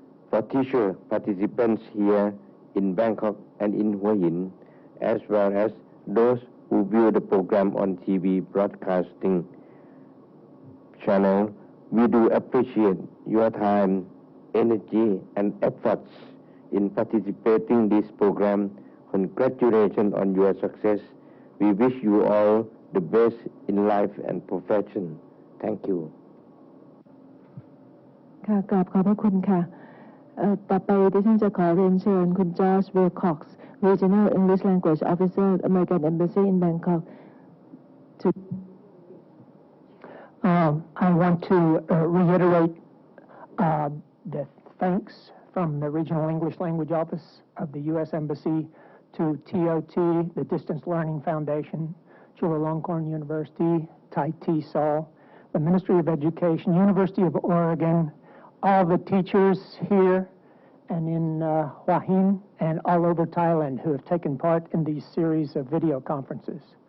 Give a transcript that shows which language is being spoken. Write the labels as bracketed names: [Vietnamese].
[English] For teacher participants here in Bangkok and in Hua Hin, as well as those who view the program on TV broadcasting channel, we do appreciate your time, energy, and efforts in participating in this program. Congratulations on your success. We wish you all the best in life and profession. Thank you. [Thai] ค่ะกราบขอบพระคุณค่ะต่อไปดิฉันจะขอเรียนเชิญคุณจอร์จ วิลค็อกซ์ Regional English Language Officer American Embassy in Bangkok to [English] I want to reiterate the thanks from the Regional English Language Office of the U.S. Embassy to TOT, the Distance Learning Foundation, Chulalongkorn University, Thai TESOL, the Ministry of Education, University of Oregon, all the teachers here and in Hua Hin and all over Thailand who have taken part in these series of video conferences.